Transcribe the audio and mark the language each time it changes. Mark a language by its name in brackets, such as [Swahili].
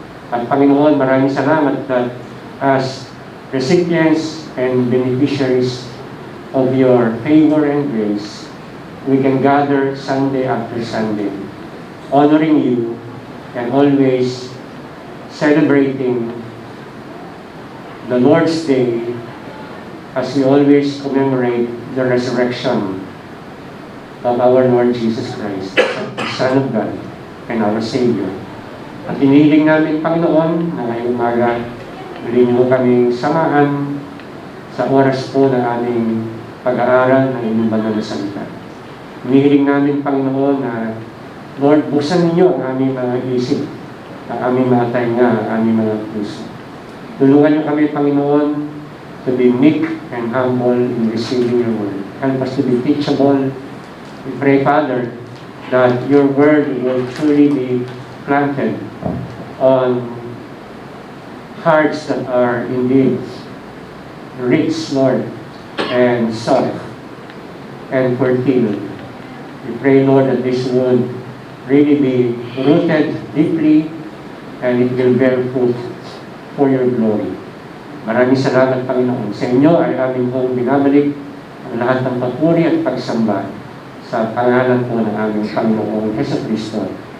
[Filipino] At Panginoon, maraming salamat [English] that as recipients and beneficiaries of your favor and grace, we can gather Sunday after Sunday, honoring you and always celebrating the Lord's Day as we always commemorate the resurrection of our Lord Jesus Christ, the Son of God and our Savior. [Filipino] At inihiling namin, Panginoon, na ngayong umaga, muli niyo kaming samahan sa oras po ng aming pag-aaral ng inyong banal na salita. Inihiling namin, Panginoon, na Lord, buksan ninyo ang aming mga isip, ang aming mga tainga, ang aming mga puso. Tulungan niyo kami, Panginoon, [English] to be meek and humble in receiving your word. Help us to be teachable. We pray, Father, that your word will truly be planted on hearts that are indeed rich, Lord, and soft and fertile. We pray, Lord, that this would really be rooted deeply and it will bear fruit for your glory. [Filipino] Maraming salamat, Panginoon. Sa inyo ay aming pong binabalik ang lahat ng papuri at pagsamba sa pangalan po ng aming Panginoong Jesucristo.